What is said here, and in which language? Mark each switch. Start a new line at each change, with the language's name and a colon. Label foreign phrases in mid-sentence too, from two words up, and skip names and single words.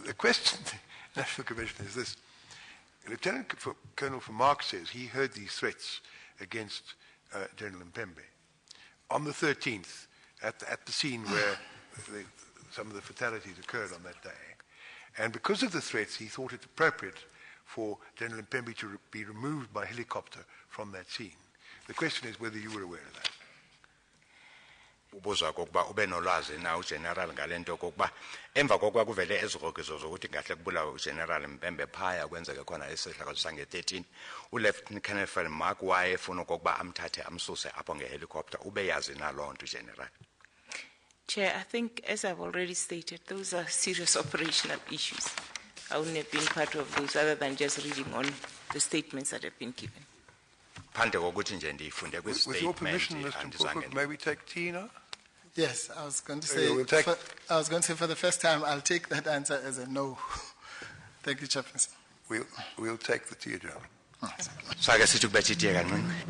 English: So the question, National Commission, is this: Lieutenant Colonel Mark says he heard these threats against General Mpembe on the 13th at the scene where some of the fatalities occurred on that day, and because of the threats, he thought it appropriate for General Mpembe to be removed by helicopter from that scene. The question is whether you were aware of that.
Xhosa: Ubuza kokuba ube nolwazi na uGeneral ngalento kokuba emva kokuba kuvele ezirokiso zokuthi ngahle kubulawa uGeneral Mpembe phaya kwenzeke khona isehlakalo sange13 uLieutenant Colonel Vermaak wayefuna kokuba amthathe amsuse apho ngehelicopter ube yazi na lo nto General.
English: Chair, I think as I've already stated, those are serious operational issues. I wouldn't have been part of those other than just reading on the statements that have been given.
Xhosa: Phande kokuthi nje ndifunde
English: With your permission, Mr.
Xhosa: kwistatement
English: Mpoko, may we take tea now? Yes, I was going to Yeah, say. we'll take- For the first time, I'll take that answer as a no. Thank you, Chairperson. We'll take the tea, John.
Xhosa: sake sithi kubethe itiye kancinci.